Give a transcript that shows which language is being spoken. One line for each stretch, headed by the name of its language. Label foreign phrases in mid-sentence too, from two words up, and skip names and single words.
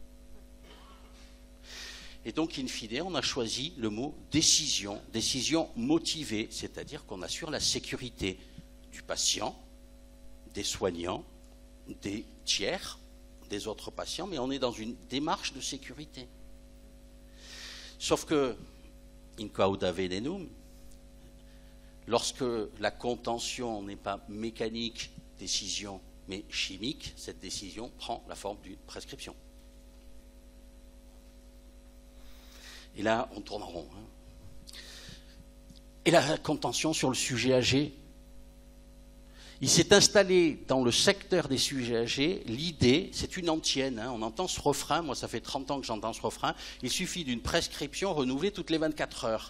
French: Et donc, in fine, on a choisi le mot décision, décision motivée, c'est-à-dire qu'on assure la sécurité du patient, des soignants, des tiers, des autres patients, mais on est dans une démarche de sécurité. Sauf que,
Latin: in cauda venenum,
French: lorsque la contention n'est pas mécanique, décision, mais chimique, cette décision prend la forme d'une prescription. Et là, on tourne en rond. Et la contention sur le sujet âgé, il s'est installé dans le secteur des sujets âgés, l'idée, c'est une antienne, on entend ce refrain, moi ça fait 30 ans que j'entends ce refrain, il suffit d'une prescription renouvelée toutes les 24 heures.